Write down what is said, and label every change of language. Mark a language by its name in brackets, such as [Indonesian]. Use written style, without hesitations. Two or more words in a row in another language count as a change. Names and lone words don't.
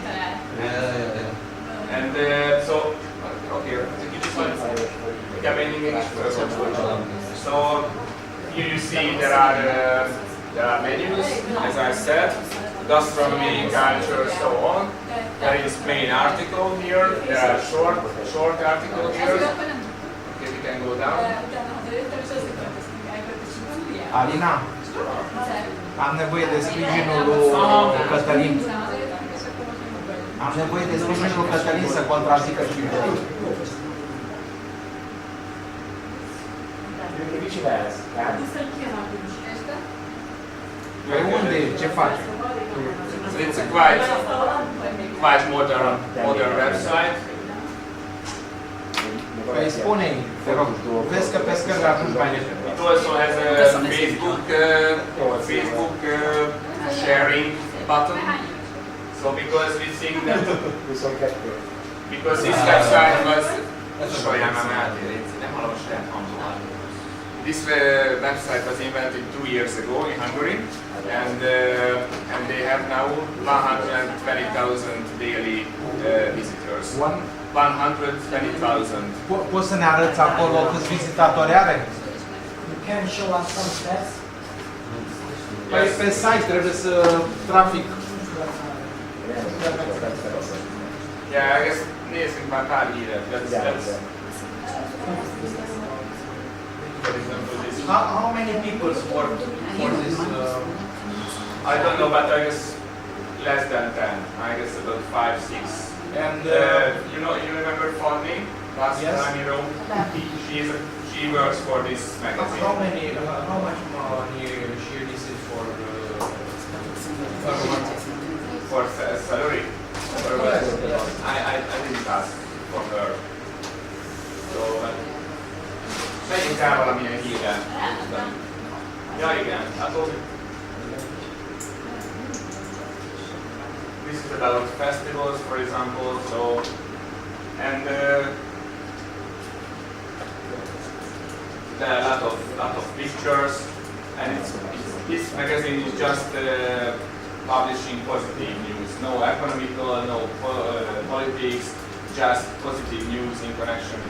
[English] And so, okay, so here you see there are menus, as I said, gastronomy, culture, so on. There is main article here. There are short article here. Okay, we can go down. [Romanian] Alina, am nevoie de sprijinul lui Cătălin. Am nevoie de sprijinul lui Cătălin să contrazică și Pe unde? Ce faci? [English] So it's a quite modern website. [Romanian] Păi spune-i, te rog, vezi că pe scări atunci mai repede. [English] It also has a Facebook sharing button. So because we think that because this website was this website was invented 2 years ago in Hungary, and they have now 120,000 daily visitors. 120,000. [Romanian] Poți să ne arăți acolo câți vizitatori are? [English] You can show us some stats. [Romanian] Păi pe site trebuie să trafic. [English] Yeah, I guess [Hungarian] nézzünk már pár híret. [English] That's for example this. How many people work for this? I don't know, but I guess less than 10. I guess about 5, 6. And You remember Fanny last Yes. time in Rome? She works for this magazine. how much money she receives for For salary? Or what? I didn't ask for her. So, [Hungarian] menjünk rá valamilyen hírre. Ja igen, akkor [English] this is about festivals, for example. So, and there are a lot of pictures, and this magazine is just publishing positive news, no economical, no politics, just positive news in connection with